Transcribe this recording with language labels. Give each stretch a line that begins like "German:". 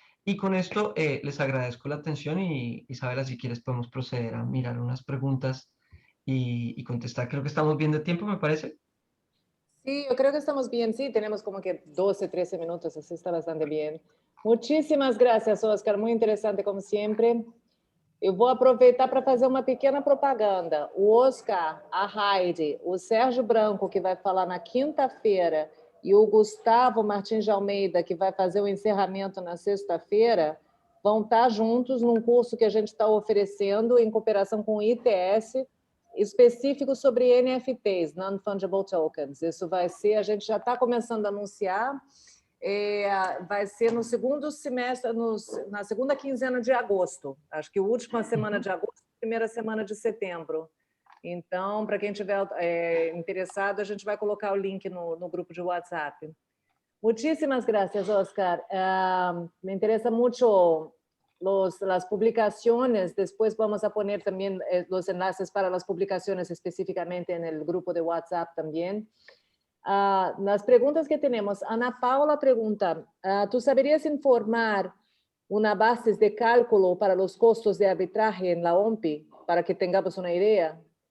Spanish: Y con esto les agradezco la atención y Isabela, si quieres podemos proceder a mirar unas preguntas y contestar. Creo que estamos bien de tiempo, me parece. Sí, yo creo que estamos bien. Sí, tenemos como que 12, 13 minutos, así está bastante bien. Muchísimas gracias, Oscar. Muy interesante, como sempre.
Portuguese: Eu vou aproveitar para fazer uma pequena propaganda. O Oscar, a Heidi, o Sérgio Branco, que vai falar na quinta-feira, e o Gustavo Martins de Almeida, que vai fazer o encerramento na sexta-feira, vão estar juntos num curso que a gente está oferecendo em cooperação com o ITS, específico sobre NFTs, Non-Fungible Tokens. Isso vai ser, a gente já está começando a anunciar, vai ser no segundo semestre, na segunda quinzena de agosto. Acho que a última semana de agosto, primeira semana de setembro. Então, para quem estiver interessado, a gente vai colocar o link no grupo de WhatsApp.
Spanish: Muchísimas gracias, Oscar. Me interesa mucho las publicaciones. Después vamos a poner también los enlaces para las publicaciones específicamente en el grupo de WhatsApp también. Las preguntas que tenemos. Ana Paula pregunta, ¿tú sabrías informar una base de cálculo para los costos de arbitraje en la OMPI para que tengamos una idea?